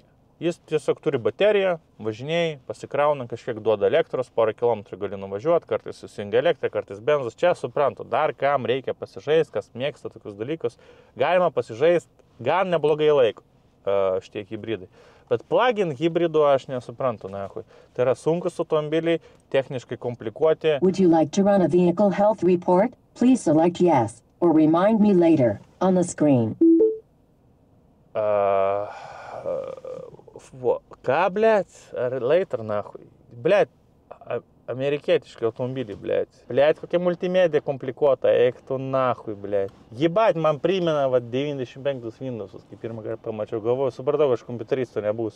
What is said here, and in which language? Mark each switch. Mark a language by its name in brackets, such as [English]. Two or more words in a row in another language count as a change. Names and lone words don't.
[Lithuanian] Jis tiesiog turi bateriją, važinėjai, pasikrauna, kažkiek duoda elektros, porą kilometrų gali nuvažiuoti, kartais susijungia elektrą, kartais benzas. Čia suprantu, dar kam reikia pasižaisti, kas mėgsta tokius dalykus. Galima pasižaisti, gan neblogai laiko šitie hibridai. Bet plug-in hybridų aš nesuprantu, nahui. Tai yra sunkus automobiliai, techniškai komplikuoti. [English] Would you like to run a vehicle health report? Please select yes, or remind me later on the screen. [Lithuanian] Ką, blėt? Ar later, nahui? Blėt, amerikietiški automobiliai, blėt. Blėt, kokia multimedija komplikuota, eik tu nahui, blėt. Jibat, man primena, va, 95 Windowsus, kai pirmą kartą pamačiau, galvoju, supratau, aš kompiuteristo nebūsiu.